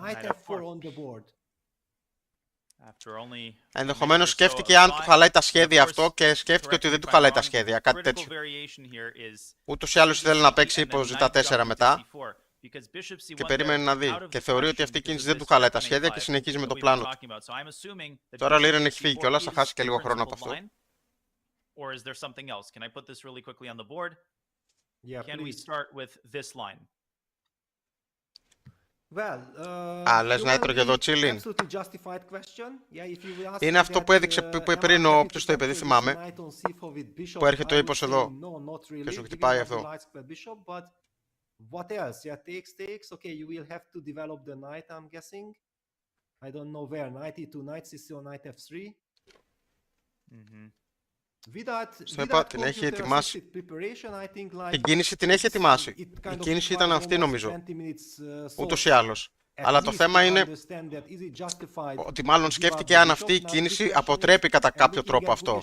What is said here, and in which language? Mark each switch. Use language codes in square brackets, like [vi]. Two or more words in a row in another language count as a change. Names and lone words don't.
[el] Ενδεχομένως σκέφτηκε αν του χαλάει τα σχέδια αυτό και σκέφτηκε ότι δεν του χαλάει τα σχέδια, κάτι τέτοιο. Ούτως ή άλλως ήθελε να παίξει ύπος ζ4 μετά και περίμενε να δει. Και θεωρεί ότι αυτή η κίνηση δεν του χαλάει τα σχέδια και συνεχίζει με το πλάνο του. Τώρα ο Liren έχει φύγει κιόλας, θα χάσει και λίγο χρόνο από αυτό. [en] Can we start with this line? [el] Λες να έτρωγε εδώ Chilling. Είναι αυτό που έδειξε πριν όποιος το είπε, δεν θυμάμαι. Που έρχεται ο ύπος εδώ και σου χτυπάει αυτό. [en] What else? Yeah, takes. Okay, you will have to develop the knight, I'm guessing. I don't know where. Knight e2, knight c4, knight f3. [el] Στο είπα, την έχει ετοιμάσει. Την κίνηση την έχει ετοιμάσει. Η κίνηση ήταν αυτή νομίζω, ούτως ή άλλως. Αλλά το θέμα είναι ότι μάλλον σκέφτηκε αν αυτή η κίνηση αποτρέπει κατά κάποιο τρόπο αυτό.